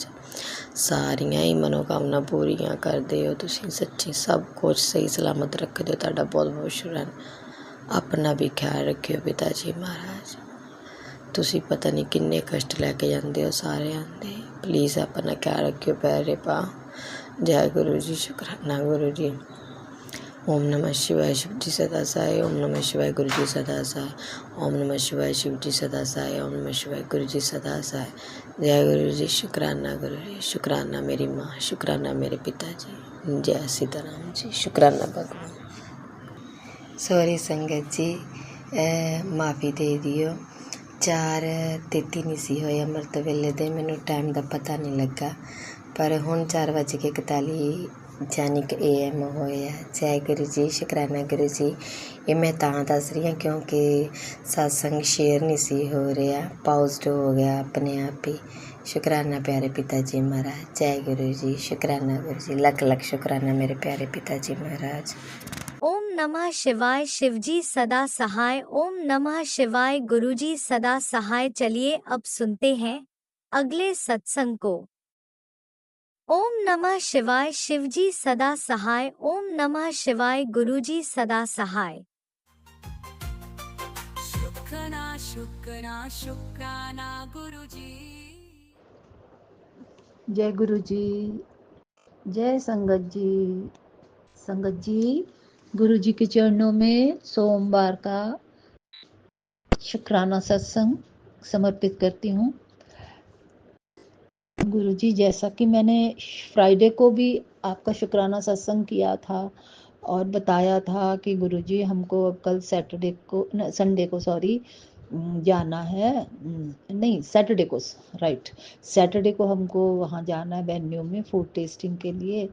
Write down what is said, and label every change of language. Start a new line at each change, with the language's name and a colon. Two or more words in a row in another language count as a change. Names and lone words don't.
Punjabi: ਸਾਰੀਆਂ ਹੀ ਮਨੋਕਾਮਨਾ ਪੂਰੀਆਂ ਕਰਦੇ ਹੋ ਤੁਸੀਂ, ਸੱਚੀ ਸਭ ਕੁਝ ਸਹੀ ਸਲਾਮਤ ਰੱਖਦੇ ਹੋ। ਤੁਹਾਡਾ ਬਹੁਤ ਬਹੁਤ ਸ਼ੁਕਰਾਨਾ। ਆਪਣਾ ਵੀ ਖਿਆਲ ਰੱਖਿਓ ਪਿਤਾ ਜੀ ਮਹਾਰਾਜ। ਤੁਸੀਂ ਪਤਾ ਨਹੀਂ ਕਿੰਨੇ ਕਸ਼ਟ ਲੈ ਕੇ ਜਾਂਦੇ ਹੋ ਸਾਰਿਆਂ ਦੇ, ਪਲੀਜ਼ ਆਪਣਾ ਖਿਆਲ ਰੱਖਿਓ ਪਿਆਰੇ ਪਾ। ਜੈ ਗੁਰੂ ਜੀ, ਸ਼ੁਕਰਾਨਾ ਗੁਰੂ ਜੀ।
Hindi: ओम नमः शिवाय शिव जी सदा साय, ओम नमः शिवाय गुरु जी सदा साय, ओम नमः शिवाय शिव जी सदा साय, ओम नमः शिवाय गुरु जी सदा साय।
Punjabi: ਜੈ ਗੁਰੂ ਜੀ, ਸ਼ੁਕਰਾਨਾ ਗੁਰੂ ਜੀ, ਸ਼ੁਕਰਾਨਾ ਮੇਰੀ ਮਾਂ, ਸ਼ੁਕਰਾਨਾ ਮੇਰੇ ਪਿਤਾਜੀ। ਜੈ ਸੀਤਾਰਾਮ ਜੀ, ਸ਼ੁਕਰਾਨਾ ਭਗਵਾਨ। ਸੌਰੀ ਸੰਗਤ ਜੀ, ਮਾਫ਼ੀ ਦੇ ਦਿਓ। 4:33 ਨਹੀਂ ਸੀ ਹੋਏ ਅੰਮ੍ਰਿਤ ਵੇਲੇ ਦੇ, ਮੈਨੂੰ ਟਾਈਮ ਕਾ ਪਤਾ ਨਹੀਂ ਲੱਗਾ, ਪਰ ਹੁਣ 4:41 ਯਾਨੀ ਕਿ AM ਹੋਇਆ। ਜੈ ਗੁਰੂ ਜੀ, ਸ਼ੁਕਰਾਨਾ ਗੁਰੂ ਜੀ। ਯੇ ਮੈਂ ਤਾਂ ਦੱਸ ਰਹੀ ਹਾਂ ਕਿਉਂਕਿ ਸਤਸੰਗ ਸ਼ੇਅਰ ਨਹੀਂ ਸੀ ਹੋ ਰਿਹਾ, ਪੌਜ਼ਡ ਹੋ ਗਿਆ ਆਪਣੇ ਆਪ ਹੀ। ਸ਼ੁਕਰਾਨਾ ਪਿਆਰੇ ਪਿਤਾ ਜੀ ਮਹਾਰਾਜ। ਜੈ ਗੁਰੂ ਜੀ, ਸ਼ੁਕਰਾਨਾ ਗੁਰੂ ਜੀ, ਲੱਖ ਲੱਖ ਸ਼ੁਕਰਾਨਾ ਮੇਰੇ ਪਿਆਰੇ ਪਿਤਾ ਜੀ ਮਹਾਰਾਜ।
Hindi: ओम नमः शिवाय, शिवजी सदा सहाय। ओम नमः शिवाय, गुरुजी सदा सहाय। चलिए अब सुनते हैं अगले सत्संग को। ओम नमः शिवाय, शिवजी सदा सहाय। ओम नमः शिवाय, गुरुजी सदा सहाय। शुक्राना शुक्राना शुक्राना गुरुजी। जय गुरु जी, जय संगत जी। संगत जी, गुरु जी के चरणों में सोमवार का शुक्राना सत्संग समर्पित करती हूँ। गुरु जी, जैसा कि मैंने फ्राइडे को भी आपका शुक्राना सत्संग किया था और बताया था कि गुरु जी हमको अब कल संडे को जाना है, नहीं सैटरडे को, राइट, सैटरडे को हमको वहाँ जाना है वेन्यू में
English: food testing
Hindi: के लिए।